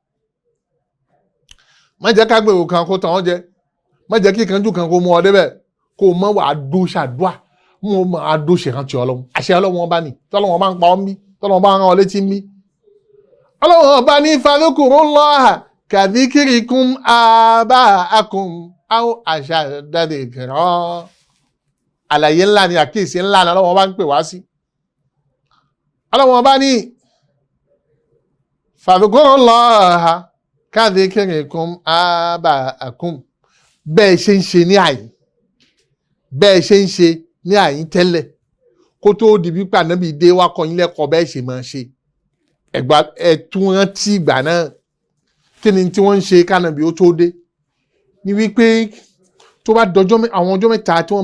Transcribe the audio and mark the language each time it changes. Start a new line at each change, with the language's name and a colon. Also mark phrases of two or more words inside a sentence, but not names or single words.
Yoruba: má jẹ́ ká gbèrò kan kó tàn ọ́ jẹ má jẹ́ kí ìkánjú kan kó mú ọ débẹ̀ kó mọ́ wà á dó ṣàdúà mú ọ máa dó ṣe ìrántí ọlọ́run àṣẹ ọlọ́run ọba ni tọ́lọ́run ọba ń pa ọ́ ń bí tọ́lọ́run ọba ń rán ọ létí ń bí ọlọ́run ọba ní
Arabic: فاذكروا الله كذكركم آباءكم أو أشد ذكرا
Yoruba: àlàyé ńlá ni àkíyèsí ńlá ni ọlọ́wọ́n bá ń pè wá sí ọlọ́wọ́n bá ní
Arabic: فاذكروا الله كذكركم آباءكم
Yoruba: bẹ́ẹ̀ ṣe ń ṣe ní àyín bẹ́ẹ̀ ṣe ń ṣe ní àyín tẹ́lẹ̀ kó tó di bí pànábì dé wá kọ́ yín lẹ́kọ̀ọ́ bẹ́ẹ̀ ṣe máa ṣe ẹ̀tún rántí ìgbà náà kí ni tí wọ́n ń ṣe kánàbì ó tó dé ní wípé tó bá dọjọ́ àwọn ọjọ́ mẹ́ta tí wọ́n